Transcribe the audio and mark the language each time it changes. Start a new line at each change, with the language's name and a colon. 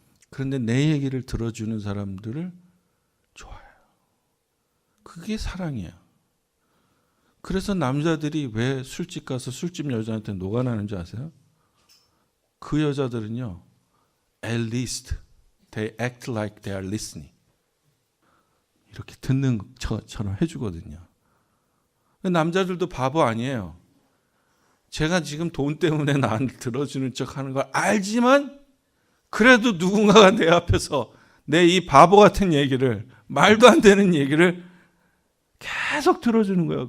Korean: 그런데 내 얘기를 들어주는 사람들을 좋아해요. 그게 사랑이에요. 그래서 남자들이 왜 술집 가서 술집 여자한테 녹아나는 줄 아세요? 그 여자들은요,
English: at least they act like they are listening.
Korean: 이렇게 듣는 것처럼 해주거든요. 남자들도 바보 아니에요. 제가 지금 돈 때문에 나한테 들어주는 척 하는 걸 알지만 그래도 누군가가 내 앞에서 내 이 바보 같은 얘기를, 말도 안 되는 얘기를 계속 들어주는 거예요.